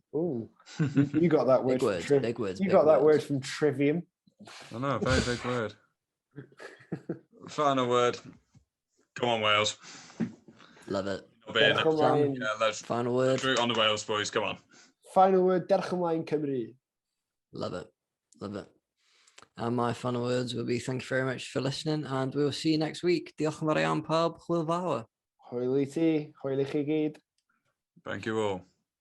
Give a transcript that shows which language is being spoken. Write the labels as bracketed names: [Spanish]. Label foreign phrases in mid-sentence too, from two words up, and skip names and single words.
[English] Oh, you got that word. Big words. You got that word from Trivium. I know, very big word. Final word. Come on, Wales. Love it. Yeah, let's final word. Root on the Wales, boys. Come on. Final word. [Welsh] Derch ymlaen Cymru. [English] Love it. And my final words will be thank you very much for listening, and we will see you next week. [Welsh] Diolch yn fawr iawn pawb. Hwyl fawr. Hwyl i ti. Hwyl i chi gyd. [English] Thank you all.